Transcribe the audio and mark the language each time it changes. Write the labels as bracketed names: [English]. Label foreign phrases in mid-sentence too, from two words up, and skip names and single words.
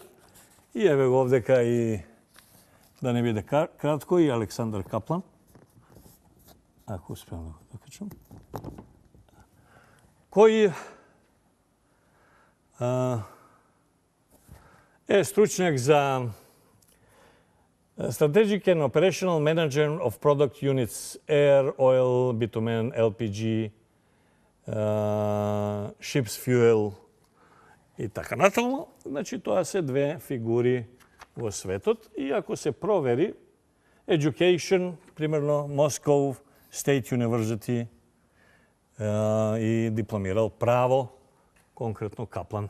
[Macedonian] И еве го овдека и, да не биде кратко, и Александар Каплан. Ако успеам да го докачам. Кој е стручњак за [English] Strategic and Operational Manager of Product Units, Air, Oil, Bitumen, LPG, Ships Fuel [Macedonian] и така натаму. Значи, тоа се две фигури во светот. И ако се провери, Education, примерно, Moscow State University, и дипломирал право, конкретно Каплан.